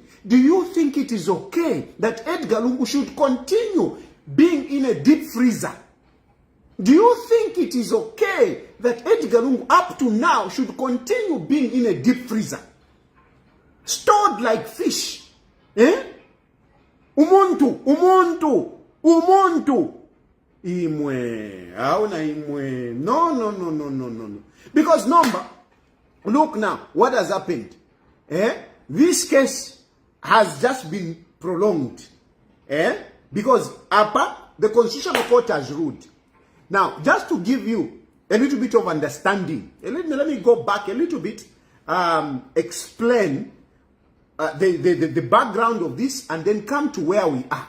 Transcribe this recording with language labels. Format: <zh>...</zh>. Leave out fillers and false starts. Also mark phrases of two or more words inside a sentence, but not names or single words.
<en>Do you think it is okay that Edgar Lungu should continue being in a deep freezer? Do you think it is okay that Edgar Lungu up to now should continue being in a deep freezer? Stored like fish. Umuntu. Imwe. No. Because look now, what has happened? This case has just been prolonged. Because the Constitutional Court has ruled. Now, just to give you a little bit of understanding, let me go back a little bit explain the background of this and then come to where we are.</en>